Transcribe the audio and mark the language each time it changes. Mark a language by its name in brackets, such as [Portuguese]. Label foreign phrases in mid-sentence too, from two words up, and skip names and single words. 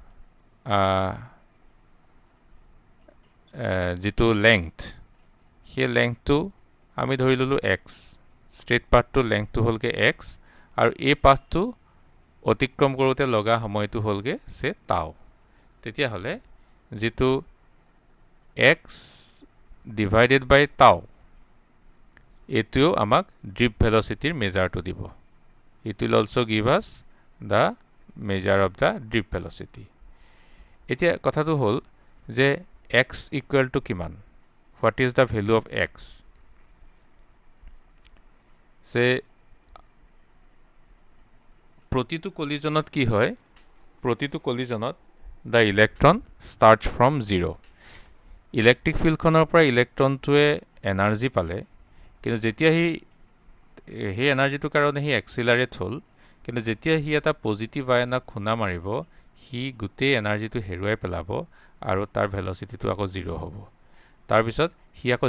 [Assamese] যেটো লেংথ সেই লেংথটো আমি ধৰি ললো x ষ্ট্ৰেইট পাথটোৰ লেংথটো হলগে x আৰু এই পাথটো অতিক্ৰম কৰোতে লগা সময়টো হলগে সে tau তেতিয়া হলে যেটো x divided by tau এটো আমাক [English] drift velocity [Assamese] মেজাৰটো দিব [English] it will also give us the measure of the drift velocity [Assamese] এতিয়া কথাটো হল যে x [English] equal to [Assamese] কিমান [English] what is the value of x [Assamese] সে প্ৰতিটো কলিজনত কি হয় প্ৰতিটো কলিজনত [English] the electron starts from 0 electric field [Assamese] পৰা ইলেক্ট্ৰনটোৱে এনাৰ্জি পালে কিন্তু যেতিয়া হি এনাৰ্জিটো কাৰণে হি এক্সিলাৰেট হল কিন্তু যেতিয়া হি এটা [English] positive ion [Assamese] খুনা মাৰিব হি গুটে এনাৰ্জিটো হেৰুৱাই পেলাব আৰু তাৰ ভেলোচিটিটো আকৌ 0 হ'ব তাৰ পিছত হি আকৌ